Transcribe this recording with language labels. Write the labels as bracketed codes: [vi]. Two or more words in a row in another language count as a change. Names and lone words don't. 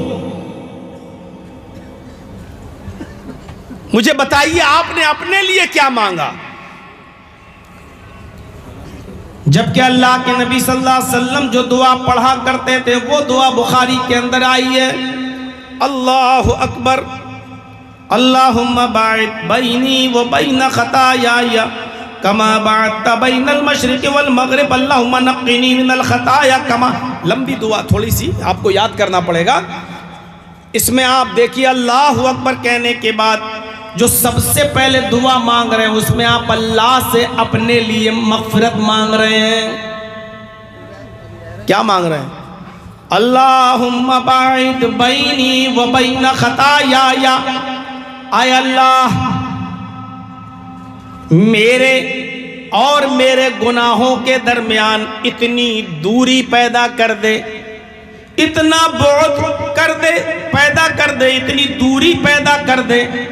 [ur] مجھے بتائیے آپ نے اپنے لیے کیا مانگا؟ جبکہ اللہ کے نبی [ar] صلی اللہ علیہ وسلم [ur] جو دعا پڑھا کرتے تھے وہ دعا بخاری کے اندر آئی ہے، [ar] اللہ اکبر، اللہم باعد بینی و بین خطایائی کما باعدت بین المشرق والمغرب اللہم نقنی من الخطایا کما۔ [ur] لمبی دعا، تھوڑی سی آپ کو یاد کرنا پڑے گا۔ اس میں آپ دیکھیے [ar] اللہ اکبر [ur] کہنے کے بعد جو سب سے پہلے دعا مانگ رہے ہیں اس میں آپ اللہ سے اپنے لیے مغفرت مانگ رہے ہیں۔ کیا مانگ رہے ہیں؟ [ar] اللہم باعد بینی و بین خطایائی، [ur] اے اللہ میرے اور میرے گناہوں کے درمیان اتنی دوری پیدا کر دے، اتنا بعد کر دے، پیدا کر دے، اتنی دوری پیدا کر دے،